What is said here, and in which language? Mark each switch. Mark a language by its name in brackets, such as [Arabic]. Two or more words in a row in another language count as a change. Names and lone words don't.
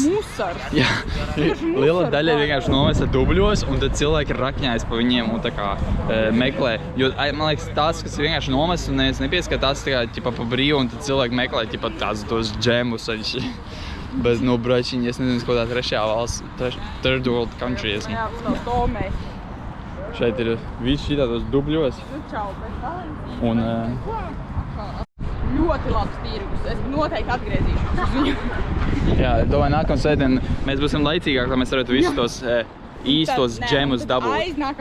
[Latvian] Jā, liela daļa ir vienkārši nomesta dubļos, un tad cilvēki ir rakņājis pa viņiem un tā kā meklē. Jo, man liekas, tās, kas ir vienkārši nomestas un neviens nepieskat, tās tā kā ķipa pa brīvu, un tad cilvēki meklē ķipa tās tos džemus. Bet, nu, bračiņi, es nezinu, kādā trešajā valsts, [English] third world country esmu. [Latvian] Jā, tas nav Tomei. Šeit ir viss šitādos dubļos. Nu, čau, bet Valentīna. Un, Ļoti labs tirgus. Es noteikti atgriezīšos uz viņu. jā, domāju, nākamā svētdien mēs būsim laicīgāk, lai mēs varētu visus tos īstos džemus dabūt.